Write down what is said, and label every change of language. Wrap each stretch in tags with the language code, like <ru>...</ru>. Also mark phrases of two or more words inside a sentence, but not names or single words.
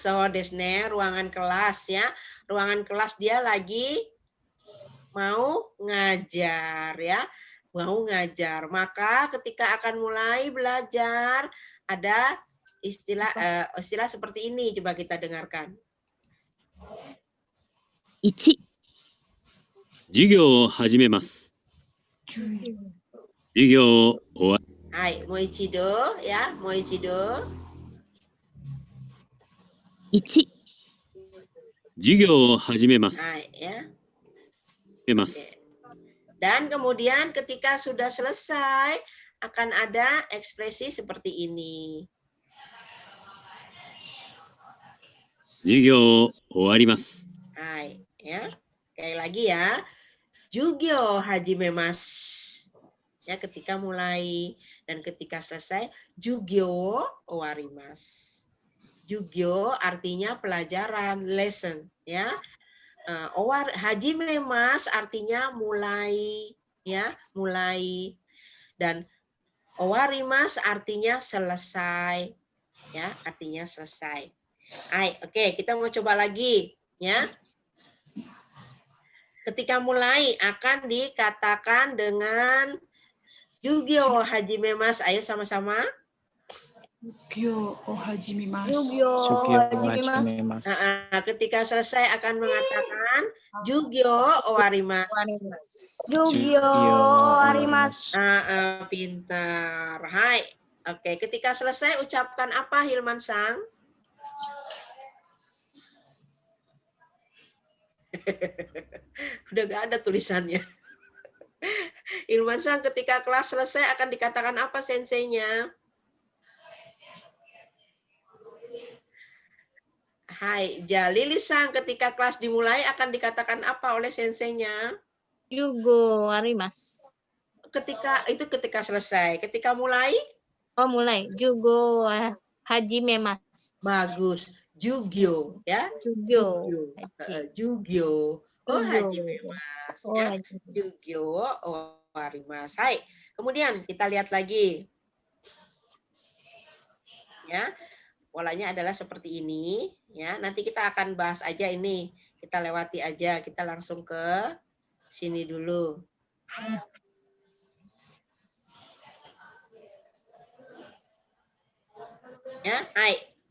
<id>So, desne, ruangan kelas ya. Ruangan kelas dia lagi mau ngajar ya. Mau ngajar. Maka ketika akan mulai belajar ada istilah seperti ini. Coba kita dengarkan.</id> <ja>1、授業を始めます。授業を終わはい、もう一度や、もう一度. 1、授業を始めます。 Hai ya. 始めます。</ja> <id>Dan kemudian ketika sudah selesai akan ada ekspresi seperti ini.</id> <ja>授業を終わります。</ja> <id>Hai ya. Sekali lagi ya.</id> <ja>授業始めます.</ja> <id>Ya, ketika mulai dan ketika selesai</id> <ja>授業終わります.</ja> <id>Jugyo artinya pelajaran, lesson ya. Hajimemas artinya mulai ya, mulai. Dan owarimas artinya selesai ya, artinya selesai. Oke, kita mau coba lagi ya. Ketika mulai akan dikatakan dengan</id> <ja>授業始めます.</ja> <id>Ayo sama-sama.</id> <ja>授業を始めます. Jugyo Sugyo hajimasu. hajimasu.</ja> <id>Ketika selesai akan mengatakan</id> <ja>授業終わります. 授業あります.</ja> <id>Pintar. Hai. Oke, ketika selesai ucapkan apa Hilman Sang? Udah gak ada tulisannya. Hilman Sang, ketika kelas selesai akan dikatakan apa senseinya? Hai, Jalili Sang, ketika kelas dimulai akan dikatakan apa oleh senseinya?</id> <ja>授業あります.</ja> <id>Ketika selesai. Ketika mulai? Oh, mulai.</id> <ja>授業始めます.</ja> <id>Bagus. Jugyo ya. Jugyo. Jugyo. Oh, Jugyo. hajimemas Oh, ya.</id> <ja>授業終わります.</ja> <id>Hai. Kemudian kita lihat lagi. Ya. Polanya adalah seperti ini ya. Nanti kita akan bahas aja ini. Kita lewati aja, kita langsung ke sini dulu. Ya, hai.</id>